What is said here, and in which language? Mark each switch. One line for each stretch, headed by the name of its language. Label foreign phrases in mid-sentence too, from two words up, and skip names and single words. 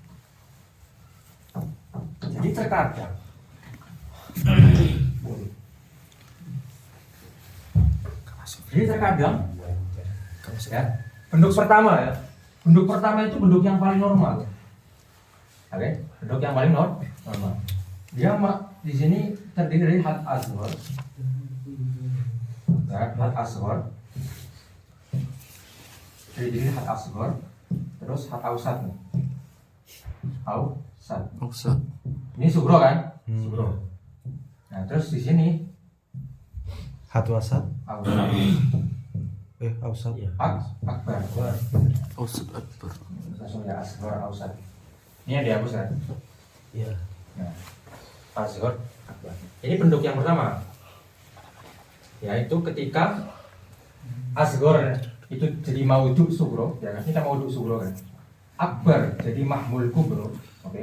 Indonesian: Jadi terkadang ya, bentuk pertama itu bentuk yang paling normal. Oke, bentuk yang paling normal. Dia di sini terdiri dari
Arabic: حد أصغر.
Indonesian: Ya,
Arabic: حد أصغر.
Indonesian: Terdiri dari
Arabic: حد أصغر,
Indonesian: terus
Arabic: حد أوسط
Indonesian: nih. Ausat. Ini sugro kan? Sugro. Nah, terus di sini Hatwasat. ausat. Ausat. Akbar.
Arabic: أوسط أكبر.
Indonesian: Langsung ya
Arabic: أصغر أوسط.
Indonesian: Ini yang dihapus kan? Iya.
Arabic: Nah, أصغر أكبر.
Indonesian: Ini bentuk yang pertama. Yaitu ketika asghor itu jadi
Arabic: موضوع صغرى,
Indonesian: ya kan? Kita
Arabic: موضوع صغرى
Indonesian: kan? Akbar jadi
Arabic: محمول كبرى,
Indonesian: oke?